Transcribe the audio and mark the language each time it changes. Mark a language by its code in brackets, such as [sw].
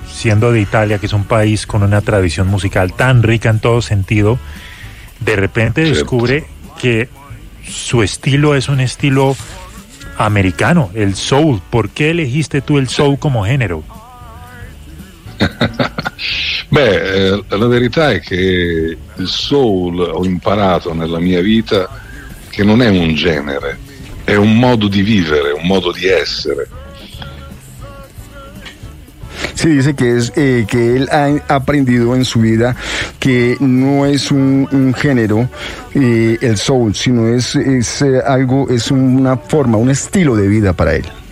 [es] Siendo de Italia, que es un país con una tradición musical tan rica en todo sentido, de repente descubre que su estilo es un estilo americano, el soul. ¿Por qué elegiste tú el soul como género? [it] Beh, la verità è che il soul, ho imparato nella mia vita che non è un genere, è un modo di vivere, un modo di essere. [es] Sí, dice que es que él ha aprendido en su vida que no es un género el soul, sino es algo, es una forma, un estilo de vida para él.